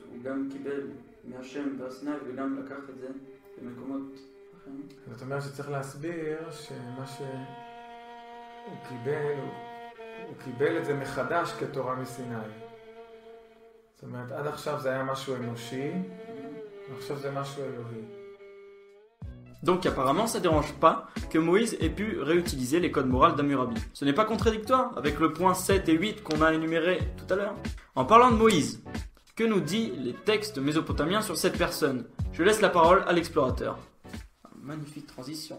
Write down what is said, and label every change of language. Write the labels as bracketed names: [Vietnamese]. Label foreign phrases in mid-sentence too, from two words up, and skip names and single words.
[Hebrew] הוא גם קיבל מהשם בסיני וגם לקח את זה במקומות אחרים. זאת אומרת שצריך להסביר שמה שהוא קיבל, הוא קיבל את זה מחדש כתורה מסיני. זאת אומרת, עד עכשיו זה היה משהו אנושי, ועכשיו זה משהו אלוהי. [French] Donc apparemment ça dérange pas que Moïse ait pu réutiliser les codes moraux d'Hammurabi. Ce n'est pas contradictoire avec le point 7 et 8 qu'on a énuméré tout à l'heure. En parlant de Moïse, que nous dit les textes mésopotamiens sur cette personne? Je laisse la parole à l'explorateur. Magnifique transition.